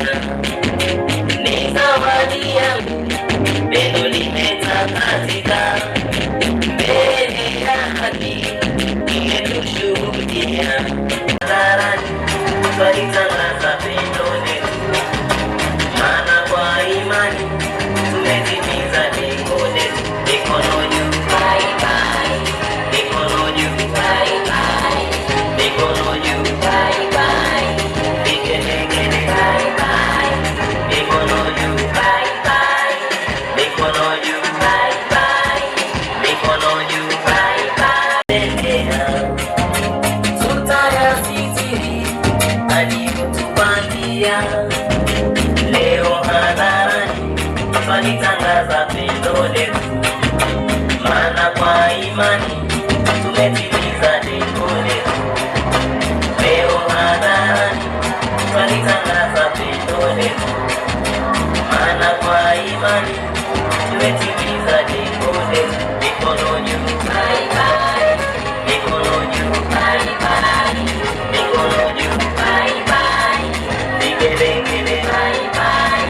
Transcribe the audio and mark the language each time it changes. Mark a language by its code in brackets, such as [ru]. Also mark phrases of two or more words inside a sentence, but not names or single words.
[sw] ni zawadi yangu, pendo limetakatika mbele ya haki, imetushuhudia hadharani, twalitangaza pendo letu, maana kwa imani tumetimiza lengo letu. Mikono juu, [en] bye bye. [sw] Mikono juu, [en] bye bye. [sw] Mikono juu, [en] bye bye. [sw] Vigelegele, [en] bye bye. [sw] Mikono juu, [en] bye bye. [sw] Mikono juu, [en] bye bye. [sw] Mikono juu, [en] bye bye. [sw] Tutayasitiri alivyotupangia leo hadharani, twalitangaza pendo letu, maana kwa imani tumetimiza lengo letu. Leo hadharani twalitangaza pendo letu, maana kwa imani tumetimiza lengo letu. Mikono juu, [en] bye bye. [sw] Mikono juu, [en] bye bye. [sw] Mikono juu, [en] bye bye. [sw] Vigelegele, [en] bye bye.